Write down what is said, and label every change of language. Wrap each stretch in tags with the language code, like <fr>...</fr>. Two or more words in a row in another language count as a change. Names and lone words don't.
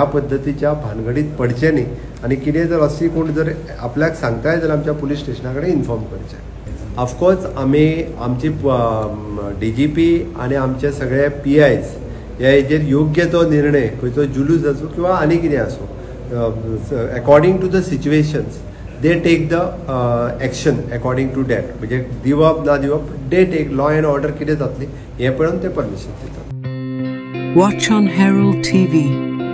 <kok>पद्दतीच्या भानगडीत पडचे न्ही आनी कितें जर अशी कोण जर आपल्याक सांगताय जाल्यार आमच्या पुलीस स्टेशना कडेन इन्फॉर्म करचें ऑफकोर्स आमी आमची DGP आनी आमचे सगळे PIs ह्या हेजेर योग्य तो निर्णय खंयचो जुलूस आसूं किंवा आनी कितें आसूं</kok> <en>according to the situations they take the action according to that</en> <kok>म्हणजे दिवप ना दिवप</kok> <en>they take law and order</en> <kok>कितें जातली हे पळोवन ते परमिशन दितात.</kok> <en>Watch on Herald TV.</en>